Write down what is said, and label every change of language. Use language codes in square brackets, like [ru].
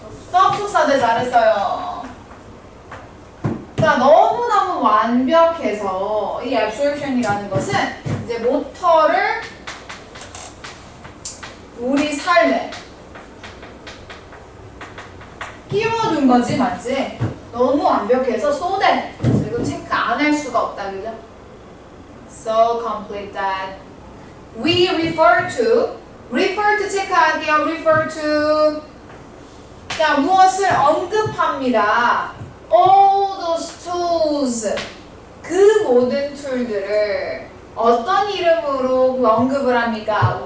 [ko] 접속사대 잘했어요. 자, 너무너무 완벽해서 이 absorption이라는 것은 이제 모터를 우리 삶에 끼워준 거지, 맞지? 너무 완벽해서 [en] so that [ko] 이거 체크 안 할 수가 없다, 그죠? [en] So complete that we refer to [ko] 체크할게요. [en] refer to [ko] 자, 무엇을 언급합니다. [en] all those tools [ko] 그 모든 툴들을 어떤 이름으로 언급을 합니까?